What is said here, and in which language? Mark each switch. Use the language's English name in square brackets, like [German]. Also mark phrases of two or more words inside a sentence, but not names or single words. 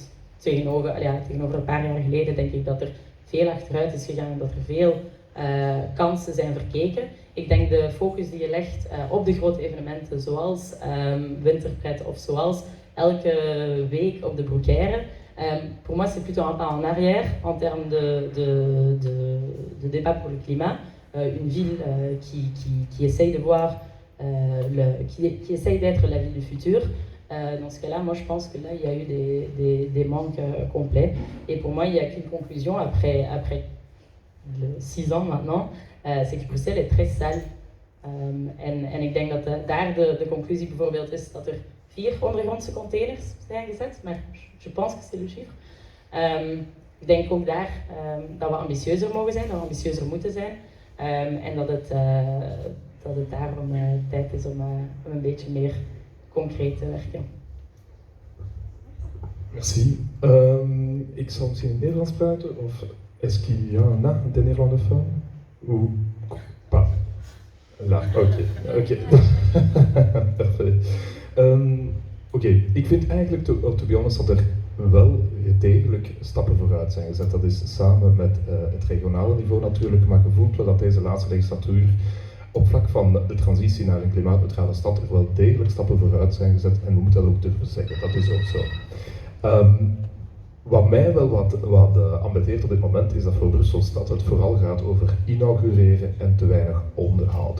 [Dutch] Tegenover een paar jaar geleden denk ik dat er veel achteruit is gegaan en dat er veel kansen zijn verkeken. Ik denk de focus die je legt op de grote evenementen zoals Winterpret of zoals elke week op de Broekaire. [French] Pour moi, c'est plutôt un pas en arrière en termes de débat pour le climat. Une ville qui essaye de voir, qui essaye d'être la ville du futur. Dans ce cas-là, moi je pense que là il y a eu des manques complets. Et pour moi, il n'y a qu'une conclusion après 6 ans maintenant, c'est que Bruxelles est très sale. [Dutch] En ik denk dat daar de conclusie bijvoorbeeld is dat er 4 ondergrondse containers zijn gezet, maar [French] je pense que c'est le chiffre. [Dutch] Ik denk ook daar dat we ambitieuzer mogen zijn, dat we ambitieuzer moeten zijn. En dat het daarom tijd is om een beetje meer concreet te werken. Merci. Ik zal misschien in het Nederlands praten, of [French] est-ce qu'il y en a des néerlandophones? Ou pas? Là, oké. Parfait. [Dutch] Oké, ik vind eigenlijk, [English] to be honest, [Dutch] dat er wel degelijk stappen vooruit zijn gezet. Dat is samen met het regionale niveau natuurlijk, maar je voelt wel dat deze laatste legislatuur op vlak van de transitie naar een klimaatneutrale stad er wel degelijk stappen vooruit zijn gezet en we moeten dat ook durven zeggen, dat is ook zo. Wat mij wel wat ambetteert op dit moment is dat voor Brussel-stad het vooral gaat over inaugureren en te weinig onderhoud.